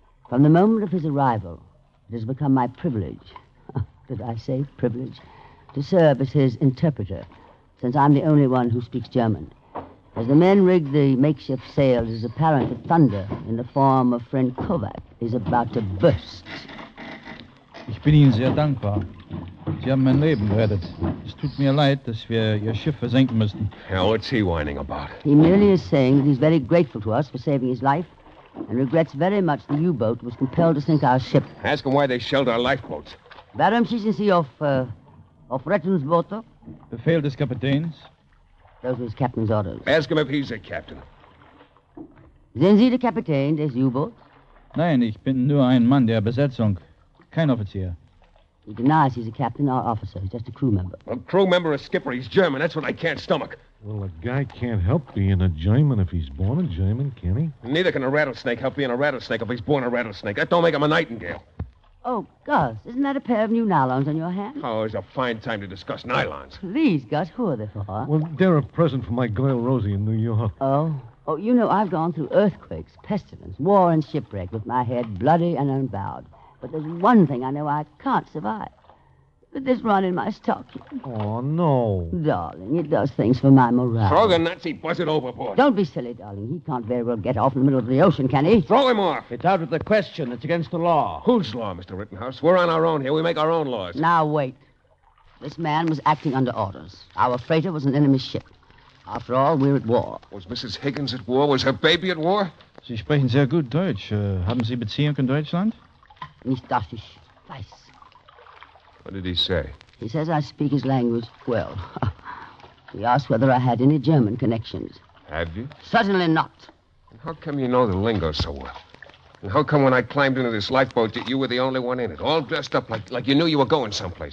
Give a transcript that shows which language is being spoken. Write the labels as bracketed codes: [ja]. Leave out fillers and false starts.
[en] From the moment of his arrival, it has become my privilege... did I say privilege? ...to serve as his interpreter, since I'm the only one who speaks German. As the men rig the makeshift sail, it is apparent that thunder in the form of friend Kovac is about to burst. [de] Ich bin Ihnen sehr dankbar. Sie haben mein Leben gerettet. Es tut mir leid, dass wir Ihr Schiff versenken müssen. [en] Now, what's he whining about? He merely is saying that he's very grateful to us for saving his life and regrets very much the U-boat was compelled to sink our ship. Ask him why they shelled our lifeboats. [de] Warum schießen Sie auf Rettungsboote? Befehl des Kapitäns. [en] Those were his captain's orders. Ask him if he's a captain. [de] Sind Sie der Kapitän des U-boots? Nein, ich bin nur ein Mann der Besatzung. Kein Offizier. [en] He denies he's a captain or officer. He's just a crew member. A crew member, a skipper. He's German. That's what I can't stomach. Well, a guy can't help being a German if he's born a German, can he? Neither can a rattlesnake help being a rattlesnake if he's born a rattlesnake. That don't make him a nightingale. Oh, Gus, isn't that a pair of new nylons on your hand? Oh, it's a fine time to discuss nylons. Please, Gus, who are they for? Well, they're a present for my girl Rosie in New York. Oh, you know, I've gone through earthquakes, pestilence, war, and shipwreck with my head bloody and unbowed. But there's one thing I know I can't survive. With this run in my stocking. Oh, no. Darling, it does things for my morale. Throw the Nazi buzzard overboard. Don't be silly, darling. He can't very well get off in the middle of the ocean, can he? Throw him off. It's out of the question. It's against the law. Whose law, Mr. Rittenhouse? We're on our own here. We make our own laws. Now, wait. This man was acting under orders. Our freighter was an enemy ship. After all, we're at war. Was Mrs. Higgins at war? Was her baby at war? [de] Sie sprechen sehr gut Deutsch. Haben Sie Beziehung in Deutschland? Nicht dass ich weiß. [en] What did he say? He says I speak his language well. He asked whether I had any German connections. Have you? Certainly not. And how come you know the lingo so well? And how come when I climbed into this lifeboat, you were the only one in it, all dressed up like you knew you were going someplace?